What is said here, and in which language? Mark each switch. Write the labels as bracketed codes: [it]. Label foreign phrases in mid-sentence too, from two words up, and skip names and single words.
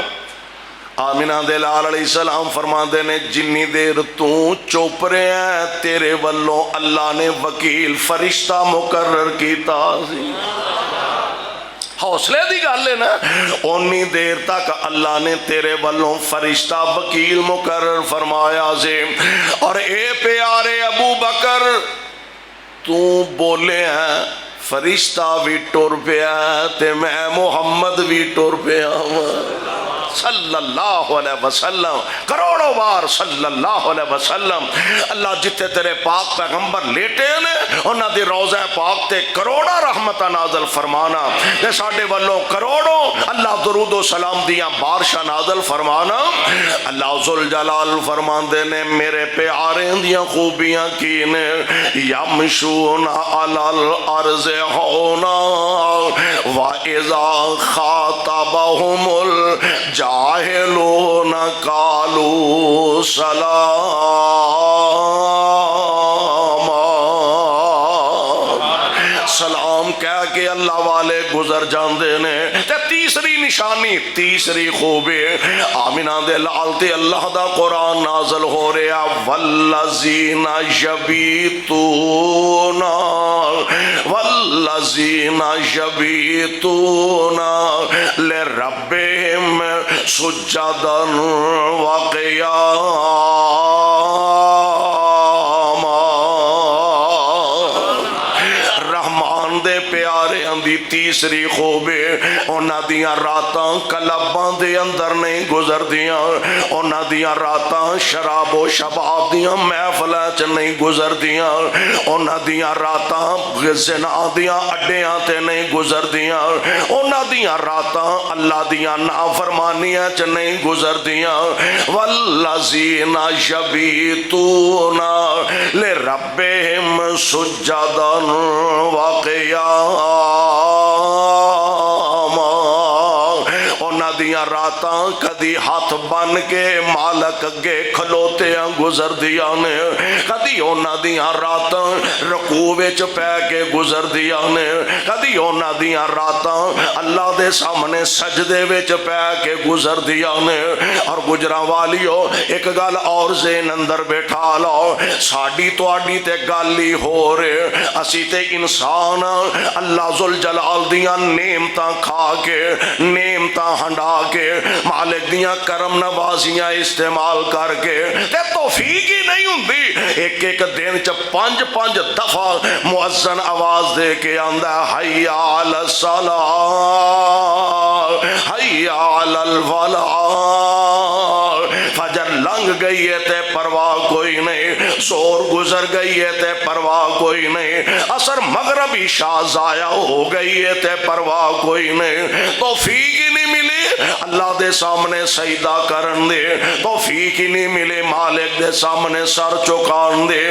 [pa] آمینہ دے لال [ar] علیہ السلام [pa] فرماندے نے جنی دیر تو چپ رہے ہیں تیرے والوں اللہ نے وکیل فرشتہ مقرر کیتا سی۔ حوصلے دی گل ہے نا، اونی دیر تک اللہ نے تیرے والوں فرشتہ وکیل مقرر فرمایا سے۔ اور اے پیارے ابو بکر تو بولے ہیں فرشتہ بھی ٹر پیا تے میں محمد بھی ٹر پیا [ar] صلی اللہ علیہ وسلم، [pa] کروڑوں بار [ar] صلی اللہ علیہ وسلم۔ [pa] اللہ جتے تیرے پاک پیغمبر لیٹے نے انہاں دی روضہ پاک تے کروڑا رحمتہ نازل فرمانا، تے ساڈے والوں کروڑوں اللہ درود و سلام دیاں بارشاں نازل فرمانا۔ اللہ ذوالجلال فرماندے نے میرے پیارے دیاں خوبیاں کی نے، [ar] یمشون علی الارض [pa] ہونا [ar] وَإِذَا خَاطَبَهُمُ الجاہلون قالوا سلام [pa] کہہ کے اللہ والے گزر جاندے نے۔ تے تیسری نشانی، تیسری خوبی آمینہ دے لال تے اللہ دا قرآن نازل ہو رہا [ar] والذین یبیتون والذین یبیتون لربہم سجدا وقیاما۔ [pa] رحمان دے پیارے اندی تیسری خوبی انہاں دیاں راتاں کلباں دے اندر نہیں گزردیاں، انہاں دیاں راتاں شراب و شباب دیاں محفلاں چ نہیں گزردیاں، انہاں دیاں راتاں زنا دیاں اڈیاں تے نہیں گزردیاں، انہاں دیاں راتاں اللہ دیاں نافرمانیاں چ نہیں گزردیاں۔ [ar] والذین یبیتون لربہم سجدا وقیاما، [pa] انہاں دیاں راتاں کدی ہاتھ بن کے مالک اگے کھلوتیاں گزردیاں نے، کدی انہاں دیاں راتاں رکوع وچ پے کے گزردیاں نے، کدی انہاں دیاں راتاں اللہ دے سامنے سجدے وچ پے کے گزردیاں نے۔ اور گجراں والیو ایک گل اور ذہن اندر بیٹھا لو، ساڈی تواڈی تے گل ہی ہو رہے، اسی تے انسان اللہ ذوالجلال دیاں نعمتاں کھا کے نعمتاں ہنڈا کے مالک دیاں کرم نوازیاں استعمال کر کے تے توفیق ہی نہیں ہوندی، ایک ایک دن چ پانچ پانچ دفعہ مؤذن آواز دے کے آندا [ar] حی علی الصلاۃ حی علی الفلاح، [pa] فجر لنگ گئی ہے تے پرواہ کوئی نہیں، زور گزر گئی ہے تے پرواہ کوئی نہیں، عصر مغرب عشاء ضائع ہو گئی ہے تے پرواہ کوئی نہیں، توفیق ہی نہیں ملی اللہ دے سامنے سجدہ کرن دے، توفیق ہی نہیں ملے مالک دے سامنے سر چکان دے۔